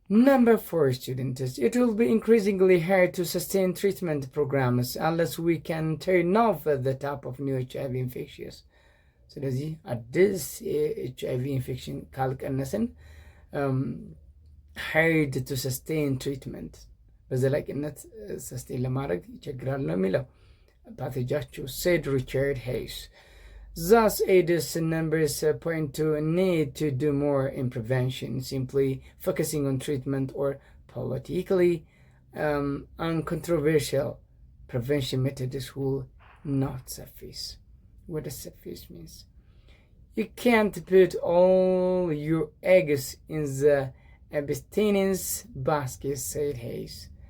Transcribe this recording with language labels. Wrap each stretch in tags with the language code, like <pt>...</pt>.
<en>Number 4, students, it will be increasingly hard to sustain treatment programs unless we can turn off the tap of new HIV infections.</en> <am>ስለዚህ አዲስ የኤችአይቪ ኢንፌክሽን ካልቀነስን</am> <en>hard to sustain treatment</en> <am>በዘላቂነት ሰስቴን ለማድረግ ይቸግራል ነው የሚለው ፓቴጃችሁ said Richard Hayes.</am> <en>Thus, AIDS numbers point to a need to do more in prevention. Simply focusing on treatment or politically uncontroversial prevention methods will not suffice. What does suffice means? You can't put all your eggs in the abstinence basket, said Hayes.</en>